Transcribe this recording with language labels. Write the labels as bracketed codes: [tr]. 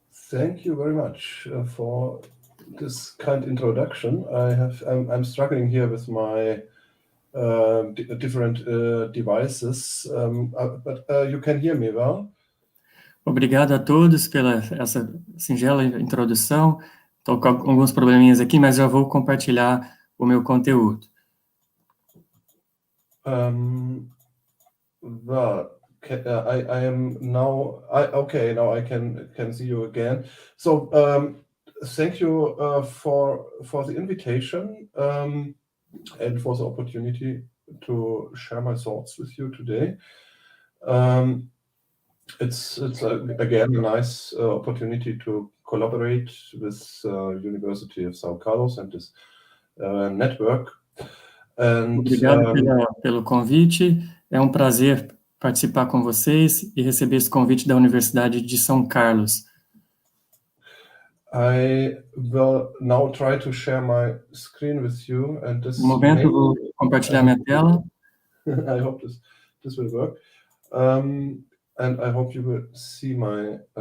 [en] Thank you very much for this kind introduction. I'm struggling here with my different devices, but you can hear me well. [pt] Obrigado a todos pela essa singela introdução. Estou com alguns probleminhas aqui, mas já vou compartilhar o meu conteúdo. [en] Well, I am now. Okay, now I can see you again. So thank you for the invitation and for the opportunity to share my thoughts with you today. It's again a nice opportunity to collaborate with University of São Carlos and this network. [pt] Obrigado pelo convite. É um prazer participar com vocês e receber esse convite da Universidade de São Carlos. [en] I will now try to share my screen with you, and this. [pt] No momento eu vou compartilhar minha tela. [en] I hope this will work, and I hope you will see my